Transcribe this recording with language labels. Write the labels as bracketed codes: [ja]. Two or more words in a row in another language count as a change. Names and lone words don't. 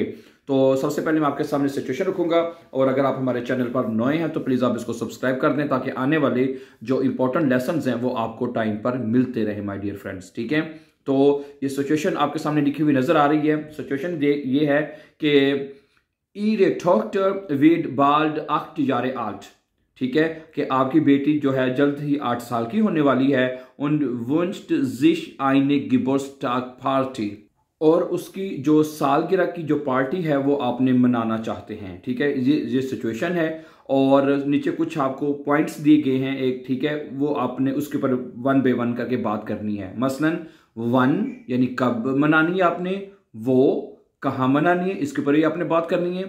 [hi] तो सबसे पहले मैं आपके सामने सिचुएशन रखूंगा और अगर आप हमारे चैनल पर नए हैं तो प्लीज़ आप इसको सब्सक्राइब कर दें ताकि आने वाले जो इंपॉर्टेंट लेसन्स हैं वो आपको टाइम पर मिलते रहे [en] my dear friends. [hi] ठीक है। तो ये सिचुएशन आपके सामने लिखी हुई नजर आ रही है। सिचुएशन ये है कि [de] Ihre Tochter wird bald 8 Jahre alt। [hi] ठीक है कि आपकी बेटी जो है जल्द ही 8 साल की होने वाली है। [de] und wünscht sich eine Geburtstagsparty। [hi] और उसकी जो सालगिरह की जो पार्टी है वो आपने मनाना चाहते हैं। ठीक है। ये सिचुएशन है और नीचे कुछ आपको पॉइंट्स दिए गए हैं एक। ठीक है। वो आपने उसके ऊपर 1 बाय 1 करके बात करनी है। मसलन 1 यानी कब मनानी है आपने, वो कहाँ मनानी है, इसके ऊपर ही आपने बात करनी है।